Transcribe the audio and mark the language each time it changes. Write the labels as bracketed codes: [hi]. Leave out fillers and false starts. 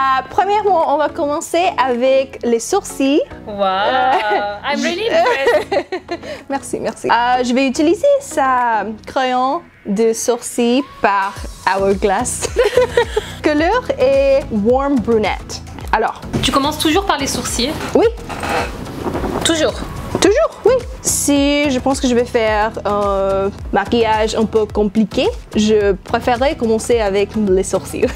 [fr] Premièrement, on va commencer avec les sourcils. [en] Wow, I'm really impressed. [fr] Merci, merci. Je vais utiliser sa crayon de sourcils par Hourglass. Couleur est Warm Brunette. Alors. Tu commences toujours par les sourcils? Oui. Toujours? Toujours, oui. Si je pense que je vais faire un maquillage un peu compliqué, je préférerais commencer avec les sourcils.